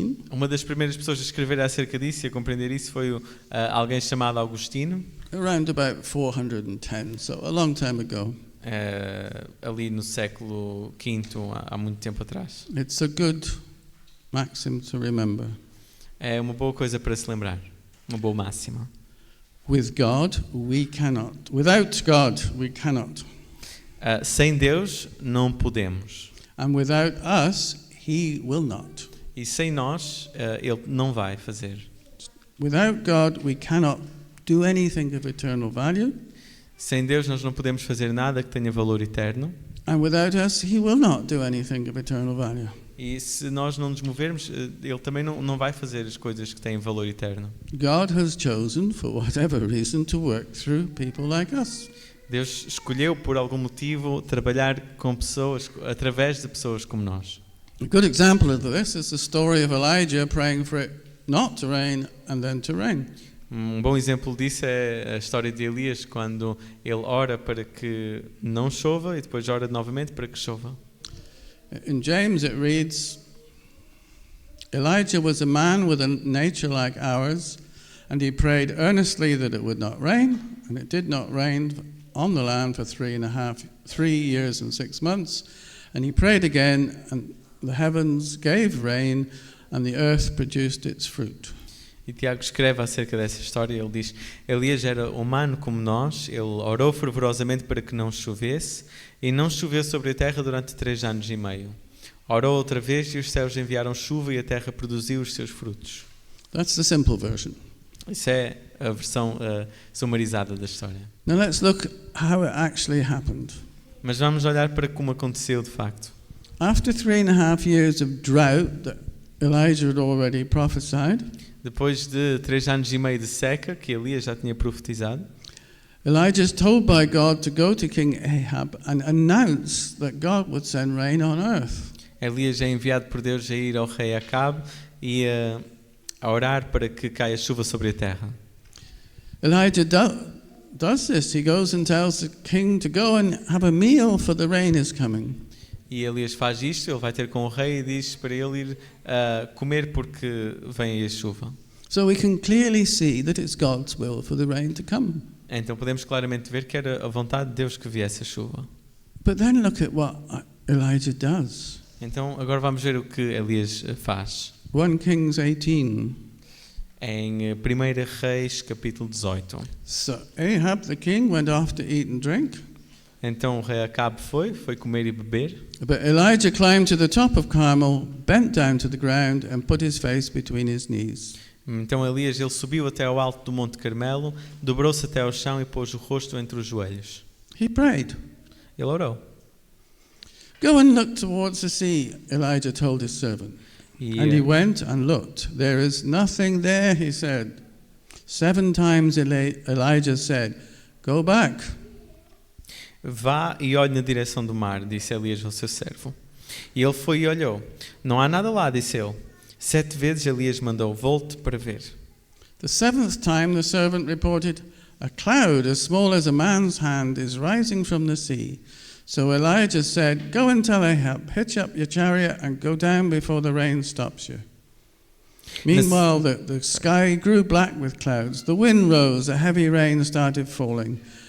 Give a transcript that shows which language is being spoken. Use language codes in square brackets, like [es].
[pt] Uma das primeiras pessoas a escrever acerca disso e a compreender isso foi alguém chamado Agostinho. [en] Around about 410, so a long time ago. [pt] Ali no século V, há muito tempo atrás. [en] It's a good maxim to remember. [pt] É uma boa coisa para se lembrar, uma boa máxima. [en] With God, we cannot. Without God, we cannot. [pt] Sem Deus, não podemos. [en] And without us, He will not. [pt] E sem nós, Ele não vai fazer. [en] Without God, we cannot do anything of eternal value. [pt] Sem Deus, nós não podemos fazer nada que tenha valor eterno. [en] And without us, He will not do anything of eternal value. [pt] E se nós não nos movermos, Ele também não vai fazer as coisas que têm valor eterno. [en] God has chosen, for whatever reason, to work through people like us. [pt] Deus escolheu, por algum motivo, trabalhar com pessoas, através de pessoas como nós. [en] A good example of this is the story of Elijah praying for it not to rain and then to rain. [pt] Um bom exemplo disso é a história de Elias, quando ele ora para que não chova e depois ora novamente para que chova. [en] In James it reads, Elijah was a man with a nature like ours, and he prayed earnestly that it would not rain, and it did not rain on the land for 3 years and 6 months. And he prayed again, and the heavens gave rain, and the earth produced its fruit. [pt] E Tiago escreve acerca dessa história, ele diz: Elias era humano como nós, ele orou fervorosamente para que não chovesse, e não choveu sobre a terra durante 3 anos e meio. Orou outra vez e os céus enviaram chuva e a terra produziu os seus frutos. [en] That's the simple version. [pt] Isso é a versão sumarizada da história. [en] Now let's look how it actually happened. [pt] Mas vamos olhar para como aconteceu de facto. [en] After 3.5 years of drought that Elijah had already prophesied, [pt] Depois de 3 anos e meio de seca, que Elias já tinha profetizado, [en] Elijah is told by God to go to King Ahab and announce that God would send rain on earth. [pt] Elias é enviado por Deus a ir ao rei Acabe e a orar para que caia chuva sobre a terra. [en] Elijah does this. He goes and tells the king to go and have a meal, for the rain is coming. [pt] E Elias faz isto, ele vai ter com o rei e diz para ele ir comer porque vem a chuva. [en] So we can clearly see that it's God's will for the rain to come. [pt] Então podemos claramente ver que era a vontade de Deus que viesse a chuva. [en] But then look at what Elijah does. [pt] Então agora vamos ver o que Elias faz. [en] 1 Kings 18. [pt] Em 1 Reis capítulo 18. [en] So Ahab the king went off to eat and drink. [pt] Então o rei Acabe foi comer e beber. [en] But Elijah climbed to the top of Carmel, bent down to the ground and put his face between his knees. [pt] Então Elias ele subiu até ao alto do Monte Carmelo, dobrou-se até ao chão e pôs o rosto entre os joelhos. [en] He prayed. [pt] Ele orou. [en] Go and look towards the sea, Elijah told his servant. And he went and looked. There is nothing there, he said. 7 times Elijah said, Go back. [pt] Vá e olhe na direção do mar, disse Elias ao seu servo. E ele foi e olhou. Não há nada lá, disse ele. 7 vezes Elias mandou, volte para ver. [en] The 7th time the servant reported, A cloud as small as a man's hand is rising from the sea. So Elijah said, Go and tell Ahab, hitch up your chariot and go down before the rain stops you. Meanwhile, the sky grew black with clouds. The wind rose, a heavy rain started falling.